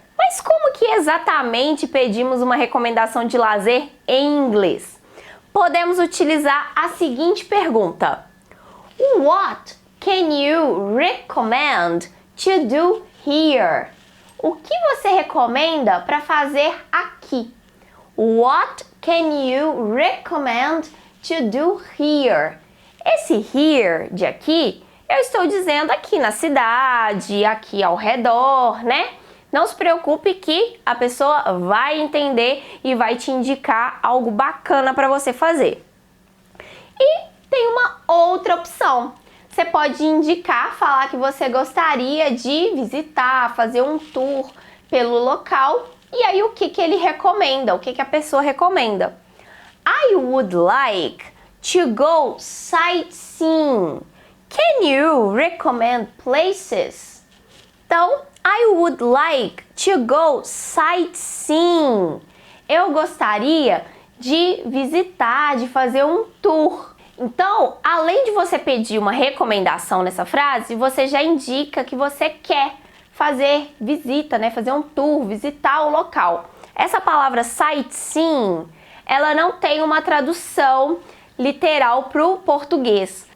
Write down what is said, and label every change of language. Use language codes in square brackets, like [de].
[pt] Mas como que exatamente pedimos uma recomendação de lazer em inglês? Podemos utilizar a seguinte pergunta: [en] What can you recommend to do here? [pt] O que você recomenda para fazer aqui? [en] What can you recommend to do here? [pt] Esse here de aqui, eu estou dizendo aqui na cidade, aqui ao redor, né? Não se preocupe que a pessoa vai entender e vai te indicar algo bacana para você fazer. E tem uma outra opção. Você pode indicar, falar que você gostaria de visitar, fazer um tour pelo local. E aí o que ele recomenda, o que a pessoa recomenda? [en] I would like to go sightseeing. Can you recommend places? [pt] Então, [en] I would like to go sightseeing. [pt] Eu gostaria de visitar, de fazer um tour. Então, além de você pedir uma recomendação nessa frase, você já indica que você quer fazer visita, né? Fazer um tour, visitar o local. Essa palavra sightseeing, ela não tem uma tradução literal para o português.